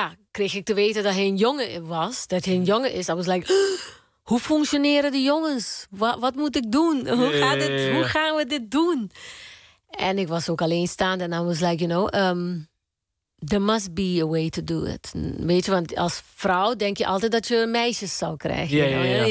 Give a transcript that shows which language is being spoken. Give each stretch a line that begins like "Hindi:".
Dutch: Kreeg ik te weten dat hij een jongen was. Dat hij een jongen is.
English: I was like,
Dutch: hoe functioneren de jongens? Wat moet ik doen? Hoe gaan we dit doen? En ik was ook alleenstaand.
English: En I was like, you know, there must be a way to do it.
Dutch: Weet je, want als vrouw denk je altijd dat je meisjes zou krijgen.